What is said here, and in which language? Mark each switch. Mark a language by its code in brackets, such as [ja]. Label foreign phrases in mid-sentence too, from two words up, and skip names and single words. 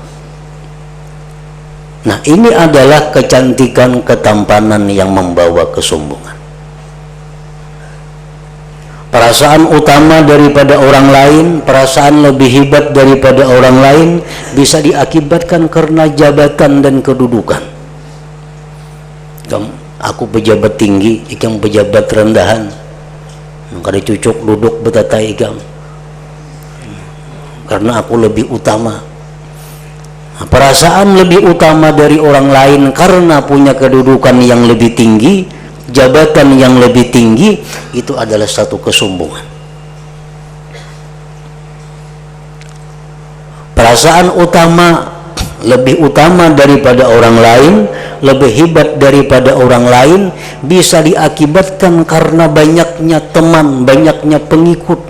[id] Nah, ini adalah kecantikan, ketampanan yang membawa kesombongan. Perasaan utama daripada orang lain, perasaan lebih hebat daripada orang lain bisa diakibatkan karena jabatan dan kedudukan. [bjn] Aku pejabat tinggi, ikam pejabat rendahan, kada cucuk duduk betatai ikam, karena aku lebih utama. [id] Perasaan lebih utama dari orang lain karena punya kedudukan yang lebih tinggi, jabatan yang lebih tinggi, itu adalah satu kesombongan. Perasaan utama, lebih utama daripada orang lain, lebih hebat daripada orang lain bisa diakibatkan karena banyaknya teman, banyaknya pengikut.